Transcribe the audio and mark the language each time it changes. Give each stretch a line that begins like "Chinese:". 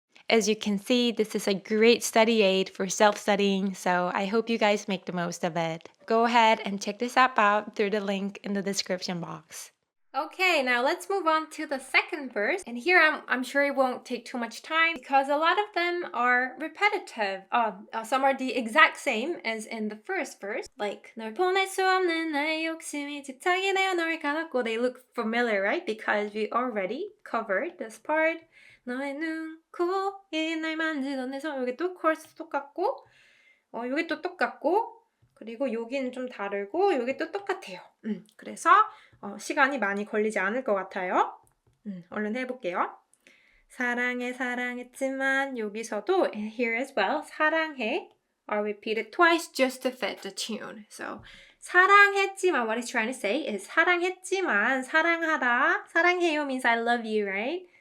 English: As you can see, this is a great study aid for self-studying, so I hope you guys make the most of it. Go ahead and check this app out through the link in the description box. Okay, now let's move on to the second verse. And here I'm sure it won't take too much time because a lot of them are repetitive. Some are the exact same as in the first verse.
Korean: Like 널 보낼 수 없는 나의 욕심이 집착이 되어 널 가뒀고.
English: They look familiar, right? Because we already covered this part.
Korean: 너의 눈, 코, 날 만지던 내 손. 여기 또 코러스 똑같고 여기 또 똑같고 그리고 여기는 좀 다르고 여기 또 똑같아요. 그래서 시간이 많이 걸리지 않을 것 같아요. 얼른 해볼게요. 사랑해 사랑했지만 여기서도
English: here as well 사랑해 are repeated twice just to fit the tune. So 사랑했지만 what it's trying to say is
Korean: 사랑했지만 사랑하다 사랑해요
English: means I love you, right?